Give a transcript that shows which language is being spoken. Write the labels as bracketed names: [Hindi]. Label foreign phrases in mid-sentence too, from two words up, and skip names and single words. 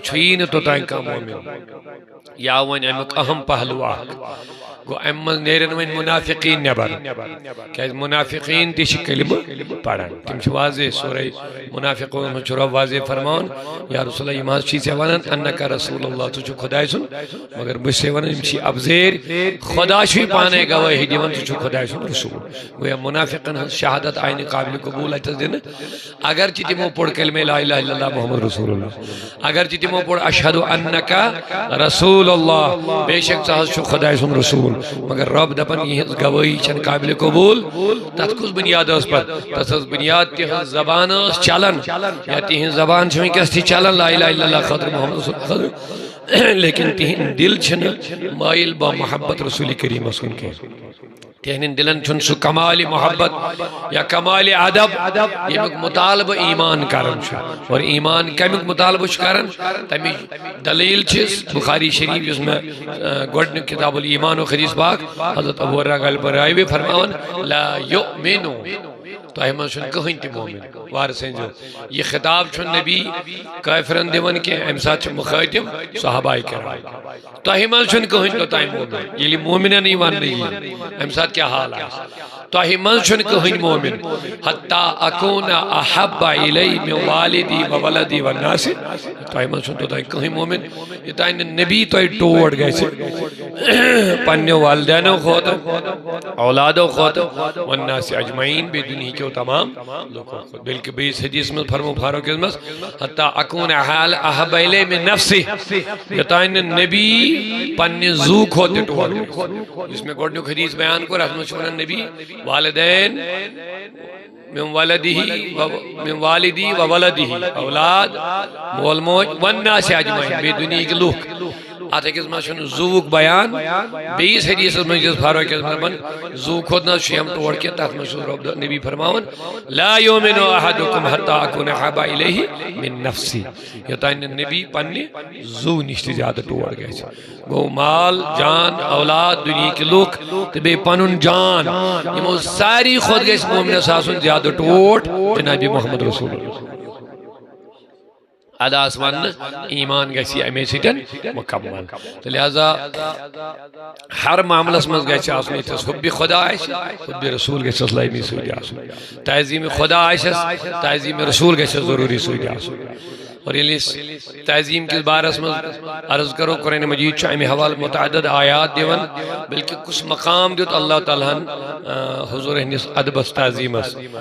[Kashmiri] چھُیی نہٕ توٚتانۍ کانٛہہ مومن یا وۄنۍ امیُک اہم پہلو اکھ گوٚو امہِ منٛز نیرن وۄنۍ منافقیٖن نٮ۪بر کیٛازِ منافقیٖن تہِ چھِ کلمہٕ پران تِم چھِ واضح سورہ منافقون منٛز چھُ رۄب واضح فرماوان یا رسول اللہ یِم حظ چھی ژےٚ ونان [Arabic] انکا رسول اللہ [Kashmiri] ژٕ چھُکھ خۄداے سُنٛد مگر بہٕ چھُسے ونان یِم چھی ابزٲرۍ خۄدا چھُے پانے گوٲہی دِوان ژٕ چھُکھ خۄداے سُنٛد رسوٗل گویا منافقن ہٕنٛز شہادت آیہِ نہٕ قابلِ قبوٗل اتھس دِنہٕ اگرچہِ تِمو پوٚر کلمہ [Arabic] لا الہ الا اللہ محمد رسول اللہ [Kashmiri] اگرچہِ تِمو پوٚر [Arabic] اشہدُ انکا رسول اللہ [Kashmiri] بے شک ژٕ حظ چھُکھ خۄداے سُنٛد رسوٗل مگر رب دپان یہنز گوٲہی چھن قابل قبول تتھ کُس بنیاد ٲس پتہٕ تتھ ٲس بنیاد تہنز زبان ٲس چلان یا تہنز زبان چھِ وٕنکیٚس تہِ چلان [Arabic] لا الہ الا اللہ [Kashmiri] خٲطرٕ محمد رسول خٲطرٕ لیکن تہنٛدۍ دل چھِنہٕ مٲیل با محبت رسول کریٖمس کُن کینٛہہ تہنٛدٮ۪ن دلن چھُنہٕ سُہ کمالِ محبت یا کمالِ ادب ییٚمیُک مطالبہٕ ایمان کران چھُ اور ایمان کمیُک مطالبہٕ چھُ کران تمِچ دلیٖل چھِ بخاری شریف یُس مےٚ گۄڈنیُک کتاب الایمان و حدیث پاک حضرت ابو ہریرہ غالباً راوی فرماوان [Arabic] لا یؤمنو [Kashmiri] تۄہہِ منٛز چھُنہٕ کٕہٕنۍ تہِ مومن وارٕ سٔنزِو یہِ خطاب چھُنہٕ نبی کٲفرن دِوان کینٛہہ امہِ ساتہٕ چھِ مُخٲطب صحابہ کرام تۄہہِ منٛز چھُنہٕ کٕہٕنۍ توٚتانۍ مومن ییٚلہِ مومنن یی وننہٕ یی امہِ ساتہٕ کیٛاہ حال آسہِ تۄہہِ منٛز چھُنہٕ کٕہٕنۍ مومن [Arabic] حتیٰ اکوٗنہ احب الی من والدی و ولدی والناس [Kashmiri] تۄہہِ منٛز چھُنہٕ توٚتانۍ کٕہٕنۍ مومن یوٚتانۍ نہٕ نبی تۄہہِ ٹوٹھ گژھِ پننیو والدینو کھۄتہٕ اولادو کھۄتہٕ [Arabic] والناس اجمعین [Kashmiri] بیٚیہِ دُنہیٖکیو تمام لوٗکو کھۄتہٕ بلکہ بیٚیِس حدیث منٛز فرمو فاروق اعظمس [Arabic] حتیٰ اکوٗنہ احب الی من نفسی [Kashmiri] یوٚتانۍ نہٕ نبی پننہِ زوٗ کھۄتہٕ تہِ ٹوٹھ گژھِ یُس مےٚ گۄڈنیُک حدیث بیان کوٚر اتھ منٛز چھُ ونان نبی والدین [Arabic] من والدی و ولدی [Kashmiri] اولاد مول موج [Arabic] والناس اجمعین [Kashmiri] بیٚیہِ دُنہیٖکۍ لُکھ اتھ أکِس منٛز چھُنہٕ زوٗوُک بیان بیٚیِس حدیثس منٛز یُس فاروق اعظمن زوٗ کھۄتہٕ نہ حظ چھُ یِم ٹوٹھ کینٛہہ تتھ منٛز چھُ رۄب نبی فرماوان [Arabic] لا یؤمنُ احدکم حتیٰ اکوٗنہ احب الیہ من نفسی [Kashmiri] یوٚتانۍ نہٕ نبی پننہِ زوٗ نِش تہِ زیادٕ ٹوٹھ گژھِ گوٚو مال جان اولاد دُنہیٖکۍ لُکھ تہٕ بیٚیہِ پنُن جان یِمو ساروی کھۄتہٕ گژھِ مومنس آسُن زیادٕ ٹوٹھ جناب محمد رسول اللہ ادا آس وننہٕ ایمان گژھِ امے سۭتۍ مکمل تہٕ لہذا ہر معاملس منٛز گژھِ آسُن ییٚتھس حُبہِ خۄدا آسہِ حُبہِ رسوٗل گژھٮ۪س لٲزمی سۭتۍ آسُن تعظیٖمِ خۄدا آسٮ۪س تعظیٖمِ رسوٗل گژھٮ۪س ضروٗری سۭتۍ آسُن اور ییٚلہِ أسۍ تعظیٖم کِس بارس منٛز عرض کرو قرآنِ مجیٖد چھُ امہِ حوالہٕ متعدد آیات دِوان بلکہ کُس مقام دیُت اللہ تعالیٰ ہن حضوٗر ہٕنٛدِس ادبس تعظیٖمس